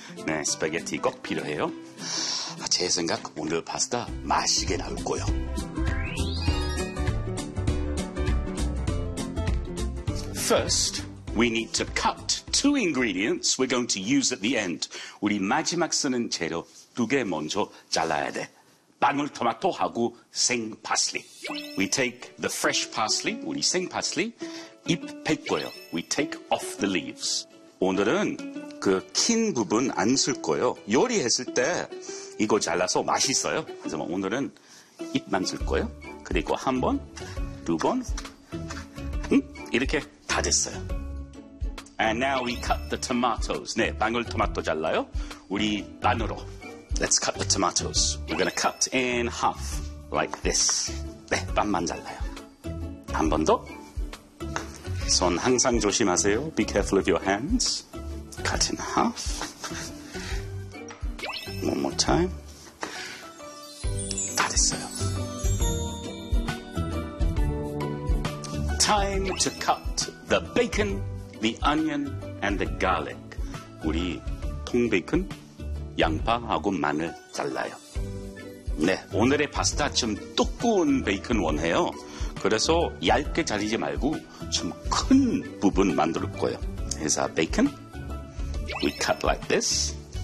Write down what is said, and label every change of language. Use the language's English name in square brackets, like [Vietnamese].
[Korean] 네, 스파게티 꼭 필요해요. 제 생각 오늘 파스타 맛있게 나올 거예요. [English] 1st we need to cut two ingredients we're going to use at the end. [Korean] 우리 마지막 쓰는 재료 두 개 먼저 잘라야 돼. 마늘 토마토하고 생 파슬리. [English] We take the fresh parsley, [Korean] 우리 생 파슬리, 잎 뺄고요. [English] We take off the leaves. [Korean] 오늘은 그 킨 부분 안 쓸 거예요. 요리했을 때 이거 잘라서 맛있어요. 그래서 오늘은 잎만 쓸 거예요. 그리고 한 번, 두 번, 이렇게 다 됐어요. [English] And now we cut the tomatoes. [Korean] 네, 방울토마토 잘라요. 우리 반으로. [English] Let's cut the tomatoes. We're going to cut in half like this. [Korean] 네, 반만 잘라요. 한 번 더. 손 항상 조심하세요. [English] Be careful of your hands. Cut in half. One more time. [Korean] 다 됐어요. [English] Time to cut the bacon, the onion, and the garlic. [Korean] 우리 통베이컨, 양파하고 마늘 잘라요. 네, 오늘의 파스타 좀 두꺼운 베이컨 원해요. 그래서 얇게 자르지 말고 좀 큰 부분 만들 거예요. 그래서 베이컨. [English] We cut like this.